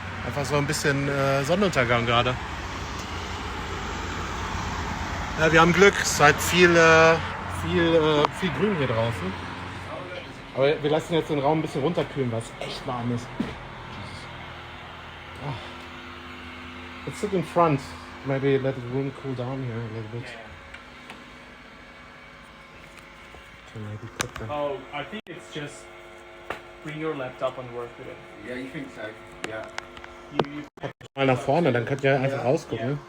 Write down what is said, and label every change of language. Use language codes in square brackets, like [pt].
[de] Einfach so ein bisschen Sonnenuntergang gerade. Ja, wir haben Glück, es ist halt viel Grün hier draußen. Aber wir lassen jetzt den Raum ein bisschen runterkühlen, weil es echt warm ist. [en] Let's sit in front. Maybe let the room cool down here a little bit. Okay, maybe put the... Oh, I think it's just bring your laptop and work with it. Yeah, you think so? Yeah. You [de] Mal nach vorne, dann könnt ihr einfach rausgucken.